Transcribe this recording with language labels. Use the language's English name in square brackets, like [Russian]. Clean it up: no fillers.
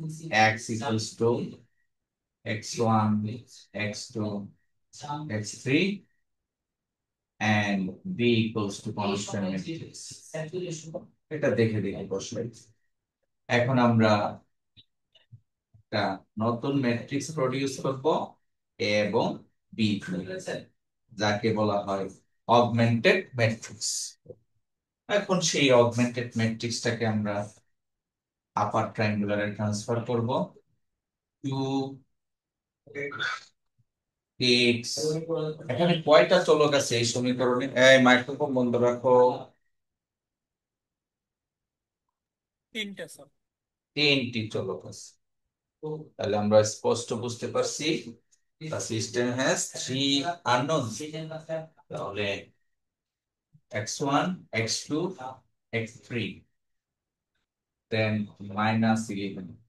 [English] X equals to X1, X2, X3, and B equals to constant matrix. [Bangla] এটা দেখে দেখে বসবে। এখন আমরা একটা নতুন ম্যাট্রিক্স প্রডিউস করব A এবং B, যাকে বলা হয় অগমেন্টেড ম্যাট্রিক্স। এখন সেই অগমেন্টেড ম্যাট্রিক্সটাকে আমরা আপার ট্রায়াঙ্গুলারে ট্রান্সফার করব। 2x, এখানে কয়টা চলক আছে এই সমীকরণে? এই মাইক্রোফোন বন্ধ রাখো। 3টে স্যার। 3টি চলক আছে। তাহলে আমরা স্পষ্ট বুঝতে পারছি [English] the system has 3 unknowns। [Bangla] তাহলে x1, x2, x3, then -11।